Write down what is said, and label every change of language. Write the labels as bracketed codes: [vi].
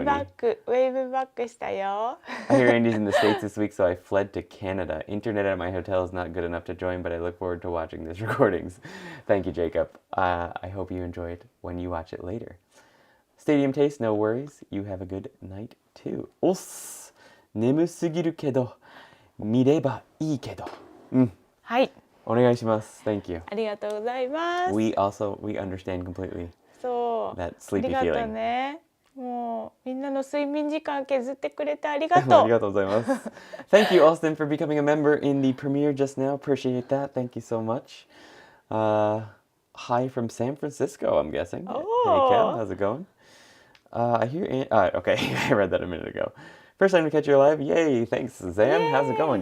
[ja] ウェーブバックしたよ [en] I hear Andy's in the States this week, so I fled to Canada. Internet at my hotel is not good enough to join, but I look forward to watching these recordings. Thank you, Jacob. I hope you enjoy it when you watch it later. Stadium taste, no worries. You have a good night too. [ja] おっす。眠すぎるけど、見ればいいけど。はい。お願いします。 [en] Thank you. [ja] ありがとうございます [en] We understand completely [ja] そう [en] that [ja] あり [en] sleepy [ja] がとう [en] feeling. [ja] ねもうみんなの睡眠時間削ってくれてありがとうありがとうございます。 [en] Thank you, Austin, for becoming a member in the premiere just now. Appreciate that. Thank you so much. Hi from San Francisco, I'm guessing. Oh. Hey, Cal, how's it going? I hear... okay, I read that a minute ago. First time to catch you live. Yay, thanks, Zam. How's it going?